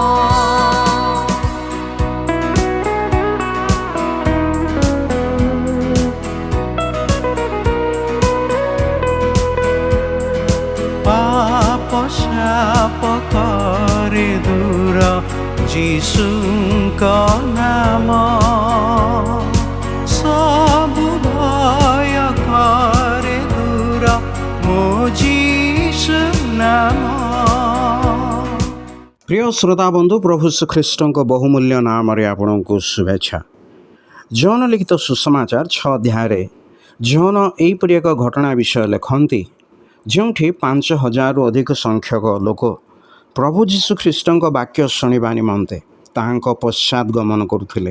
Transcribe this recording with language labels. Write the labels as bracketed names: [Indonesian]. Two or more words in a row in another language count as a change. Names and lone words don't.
[Odia] ପାପ ଶାପ କରେ ଦୂର ଯୀଶୁଙ୍କ ନାମ ସବୁ ଭୟ করে ଦୂର ମୋ ଯୀଶୁ ନାମ। ପ୍ରିୟ ଶ୍ରୋତା ବନ୍ଧୁ, ପ୍ରଭୁ ଶ୍ରୀଖ୍ରୀଷ୍ଟଙ୍କ ବହୁମୂଲ୍ୟ ନାମରେ ଆପଣଙ୍କୁ ଶୁଭେଚ୍ଛା। ଜହନ ଲିଖିତ ସୁସମାଚାର 6 ଅଧ୍ୟାୟରେ ଜହନ ଏହିପରି ଏକ ଘଟଣା ବିଷୟ ଲେଖନ୍ତି ଯେଉଁଠି 5,000ରୁ ଅଧିକ ସଂଖ୍ୟକ ଲୋକ ପ୍ରଭୁ ଯୀଶୁଖ୍ରୀଷ୍ଟଙ୍କ ବାକ୍ୟ ଶୁଣିବା ନିମନ୍ତେ ତାହାଙ୍କ ପଶ୍ଚାତ ଗମନ କରୁଥିଲେ।